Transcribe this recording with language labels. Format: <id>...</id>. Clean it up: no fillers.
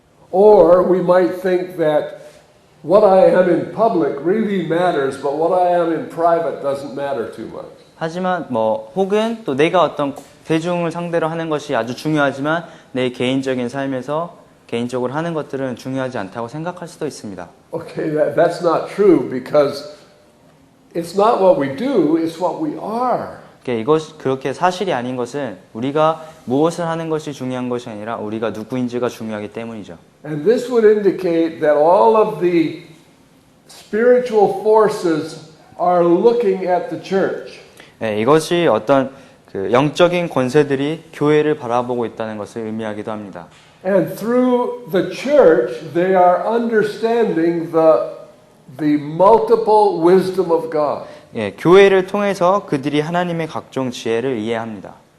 <en>Or we might think that what I am in public really matters, but what I am in private doesn't matter too much.</en> <ko>하지만 혹은 또 내가 어떤 대중을 상대로 하는 것이 아주 중요하지만 내 개인적인 삶에서 개인적으로 하는 것들은 중요하지 않다고 생각할 수도 있습니다.</ko> <en>Okay, that's not true because it's not what we do, it's what we are.</en> <ko>그렇게 사실이 아닌 것은 우리가 무엇을 하는 것이 중요한 것이 아니라 우리가 누구인지가 중요하기 때문이죠.</ko> <en>And this would indicate that all of the spiritual forces are looking at the church.</en> <ko>이것이 어떤 영적인 권세들이 교회를 바라보고 있다는 것을 의미하기도 합니다.</ko> <en>And through the church, they are understanding the multiple wisdom of God.</en> <ko>교회를 통해서 그들이 하나님의 각종 지혜를 이해합니다.</ko>